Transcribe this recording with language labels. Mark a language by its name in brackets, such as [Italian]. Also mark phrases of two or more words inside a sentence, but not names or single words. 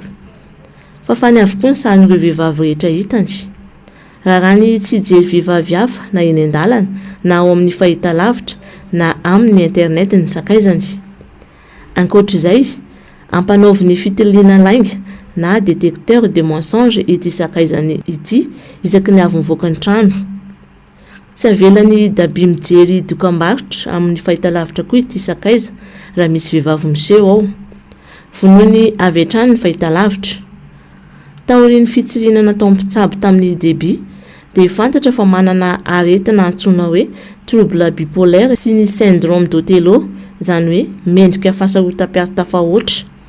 [Malagasy] Fafany avokoa ny sarin'ireo vehivavy rehetra hitany. Raha ny tsy jery vehivavy hafa na eny an-dalana na ao amin'ny fahitalavitra na amin'ny internet ny sakaizany. Ankoatra izay, ampanaovy ny fitiliana lainga na [French] détecteur de mensonge [Malagasy] ity sakaizany ity isaky ny avy mivoaka ny trano. Tsy avelany dabi mijery dokam-barotra amin'ny fahitalavitra koa ity sakaiza raha misy vehivavy miseho ao. Vonoiny avy hatrany ny fahitalavitra. Taorian'ny fitsirina natao mpitsabo tamin'ny Debbie dia fantatra fa manana aretina antsoina hoe [French] trouble bipolaire [Malagasy] sy ny [French] syndrome d'Othello, [Malagasy] izany hoe mendrika fahasarotam-piara tafahoatra.